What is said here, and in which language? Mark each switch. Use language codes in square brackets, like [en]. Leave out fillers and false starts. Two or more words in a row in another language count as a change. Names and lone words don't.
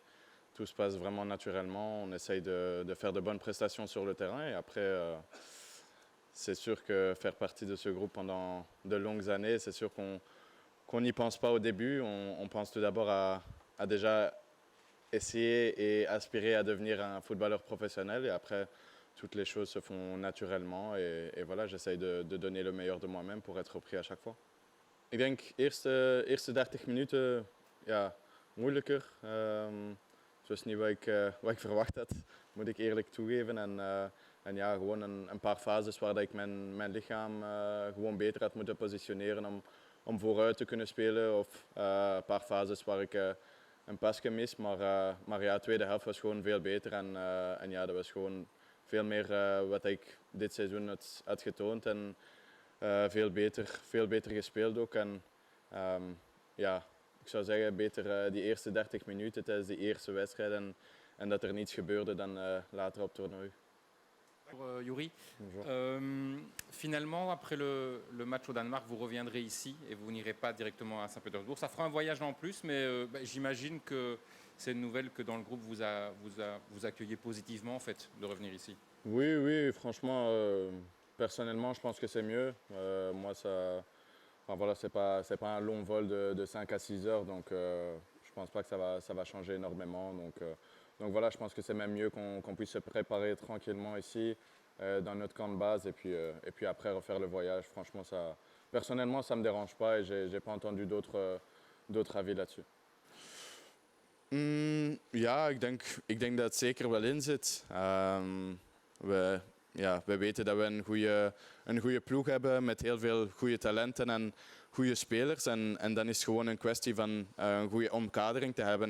[fr] Tout se passe vraiment naturellement. On essaye de faire de bonnes prestations sur le terrain et après, c'est sûr que faire partie de ce groupe pendant de longues années, c'est sûr qu'on n'y pense pas au début. On pense tout d'abord à déjà essayer et aspirer à devenir un footballeur professionnel et après, toutes les choses se font naturellement et voilà, j'essaye de donner le meilleur de moi-même pour être pris à chaque fois. [nl] Ik denk eerste 30 minuten ja, moeilijker. Het was niet wat ik verwacht had, moet ik eerlijk toegeven. En ja, gewoon een paar fases waar dat ik mijn lichaam gewoon beter had moeten positioneren om vooruit te kunnen spelen. Of een paar fases waar ik een pasje mis. Maar ja, de tweede helft was gewoon veel beter. En ja, dat was gewoon veel meer wat ik dit seizoen had getoond. En veel beter gespeeld ook. En ja, ik zou zeggen beter die eerste 30 minuten tijdens de eerste wedstrijd en dat er niets gebeurde dan later op toernooi. [fr] Pour Yuri, finalement, après le match au Danemark, vous reviendrez ici et vous n'irez pas directement à Saint-Pétersbourg. Ça fera un voyage en plus, mais j'imagine que c'est une nouvelle que dans le groupe vous accueillez positivement en fait, de revenir ici. Oui, franchement, personnellement, je pense que c'est mieux. Moi, enfin, voilà, c'est pas un long vol de 5 à 6 heures, donc je pense pas que ça va changer énormément. Donc voilà, je pense que c'est même mieux qu'on puisse se préparer tranquillement ici, dans notre camp de base, et puis après refaire le voyage. Franchement, personnellement, ça ne me dérange pas et je n'ai pas entendu d'autres avis là-dessus. [nl] Ja, ik denk dat het zeker wel in zit. We weten dat we een goede ploeg hebben met heel veel goede talenten en goede spelers. En dan is het gewoon een kwestie van een goede omkadering te hebben.